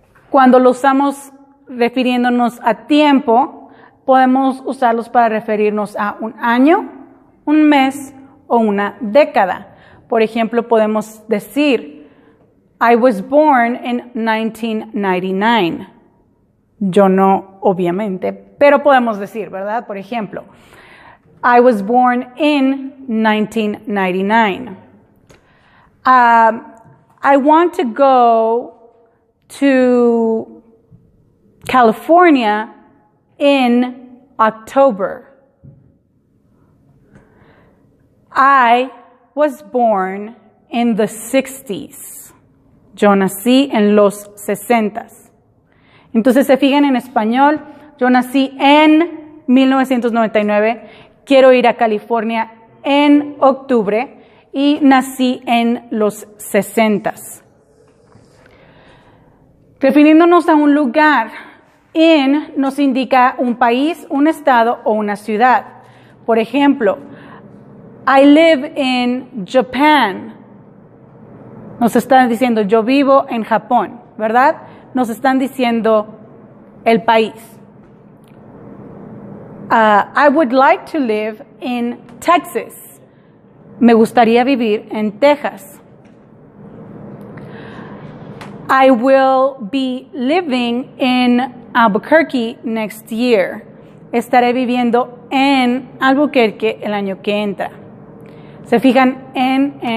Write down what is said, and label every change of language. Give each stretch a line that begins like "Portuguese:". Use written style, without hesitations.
Spanish: Cuando lo usamos refiriéndonos a tiempo, podemos usarlos para referirnos a un año, un mes o una década. Por ejemplo, podemos decir,
English: I was born in 1999.
Spanish: Yo no, obviamente, pero podemos decir, ¿verdad? Por ejemplo,
English: I was born in 1999. I want to go to California in October. I was born in the 60s.
Spanish: Yo nací en los 60s. Entonces, se fijan en español, yo nací en 1999, quiero ir a California en octubre y nací en los 60s. Refiriéndonos a un lugar, in nos indica un país, un estado o una ciudad. Por ejemplo,
English: I live in Japan.
Spanish: Nos están diciendo yo vivo en Japón, ¿verdad? Nos están diciendo el país.
English: I would like to live in Texas.
Spanish: Me gustaría vivir en Texas.
English: I will be living in Albuquerque next year.
Spanish: Estaré viviendo en Albuquerque el año que entra. Se fijan en.